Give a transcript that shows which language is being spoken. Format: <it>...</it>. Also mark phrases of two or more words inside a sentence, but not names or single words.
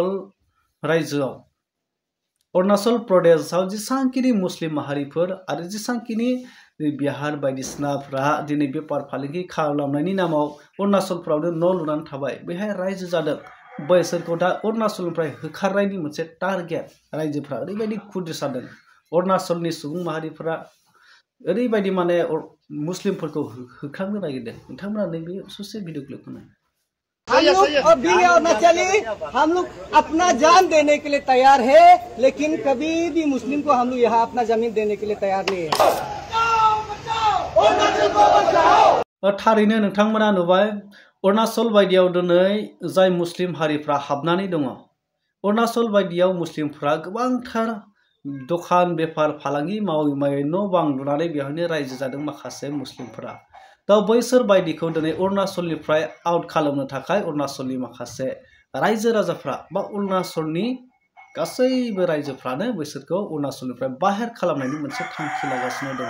<brx>रायजोआव अरुणाचल प्रदेशआव जेसांखिनि मुस्लिम माहारिफोर आरो जेसांखिनि बिहार बायदिसिनाफ्रा दिनै बेफार फालांगि खालामनायनि नामाव अरुणाचलफ्रावनो न' लुनानै थाबाय बेहाय रायजो जादों बैसोरखौ दा अरुणाचलनिफ्राय होखारनायनि मोनसे टारगेट रायजोफ्रा ओरैबायदि खुद्रिस जादों अरुणाचलनि सुबुं माहारिफोरा ओरैबायदि माने मुस्लिमफोरखौ होखारनो नागिरदों नोंथांमोना नैबे ससे भिडिअ क्लिपखौ नाय</brx> <hi>हम लोग अभी और न चली हम लोग अपना जान देने के लिए तैयार है लेकिन कभी भी मुस्लिम को हम लोग यहाँ अपना जमीन देने के लिए तैयार नहीं है</hi> <brx>थारैनो नोंथांमोना नुबाय अरुणाचल बायदियाव दिनै जाय मुस्लिम हारिफ्रा हाबनानै दङ अरुणाचल बायदियाव मुस्लिमफ्रा गोबांथार दखान बेफार फालांगि मावै मावै न' बां लुनानै बेवहायनो रायजो जादों माखासे मुस्लिमफोरा दा बैसोर बायदिखौ दिनै अरुणाचलनिफ्राय आउट खालामनो थाखाय अरुणाचलनि माखासे रायजो राजाफ्रा बा अरुणाचलनि गासैबो रायजोफ्रानो बैसोरखौ अरुणाचलनिफ्राय बाहेर खालामनायनि मोनसे थांखि लागासिनो दङ</brx>